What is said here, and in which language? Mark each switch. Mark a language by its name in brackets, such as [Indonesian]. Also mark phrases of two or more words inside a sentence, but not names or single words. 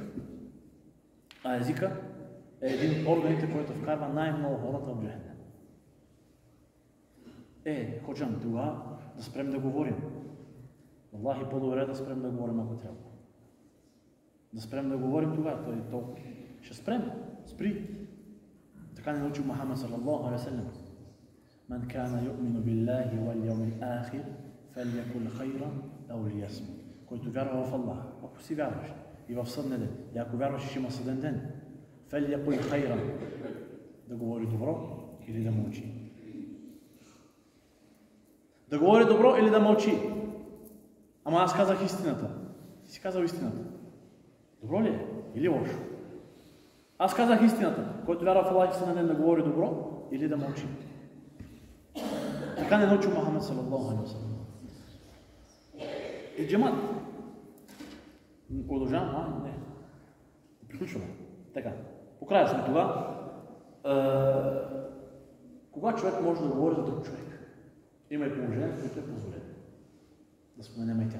[Bulgarian] А езика е един от органите, който вкарва най-много хората в джехенем. Ходжам, това да спрем да говорим. Аллах е по-добре да спрем да говорим, ако трябва. Да спрем да говорим тогава, той е толкова. Ще спрем. Спри. Така не научил Мухаммед [Arabic] صلى الله عليه وسلم. من كان يؤمن بالله واليوم الآخر فليقل خيرا أو ليصمت, [Bulgarian] който вярва в Аллах, ако си вярваш, и в съдния ден, и ако вярваш, че има съден ден, [Arabic] فليقل خيرا, [Bulgarian] да говори добро или да мълчи. Да говори добро или да мълчи. Ама аз казах истината. Ти си казал истината. Добро ли е? Или лошо? Аз казах истината. Който вярва в Аллах и съден ден, да говори добро или да мълчи. Така не научи Мухамед [Arabic] صلى الله عليه وسلم. [Bulgarian] И джамат. Продължавам? Не. Приключваме. Така. Покрая сме това. Кога човек може да говори за друг човек? Има и положение, в което е позволено. Да споменем и тях.